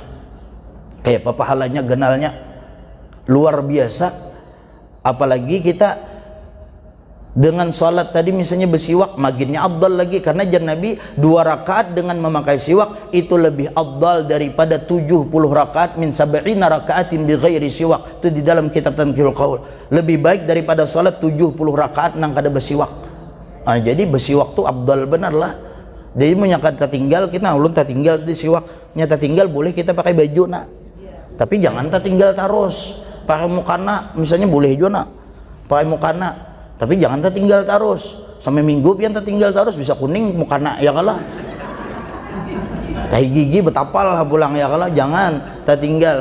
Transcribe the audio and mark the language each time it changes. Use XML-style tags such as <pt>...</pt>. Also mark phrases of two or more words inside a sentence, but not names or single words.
<bjn>Kayak apa pahalanya, genalnya luar biasa. Apalagi kita dengan sholat tadi misalnya bersiwak, maginnya afdal lagi, karena jar Nabi 2 rakaat dengan memakai siwak itu lebih afdal daripada 70 rakaat</bjn> <ar>من سبعين ركعة بغير سواك.</ar> <bjn>Itu di dalam kitab Tanqihul Qaul. Lebih baik daripada sholat 70 rakaat nang kada bersiwak. Nah, jadi bersiwak tuh afdal benar lah. Jadi menyakat tertinggal, kita ulun tertinggal di siwak, nyata tinggal boleh kita pakai baju nak, tapi jangan tertinggal terus. Pakai mukana misalnya boleh juga nak, pakai mukana, tapi jangan tertinggal terus sampai minggu pian tertinggal terus, bisa kuning mukana ya kalah, tahi gigi betapal pulang ya kalah, jangan tertinggal.</bjn>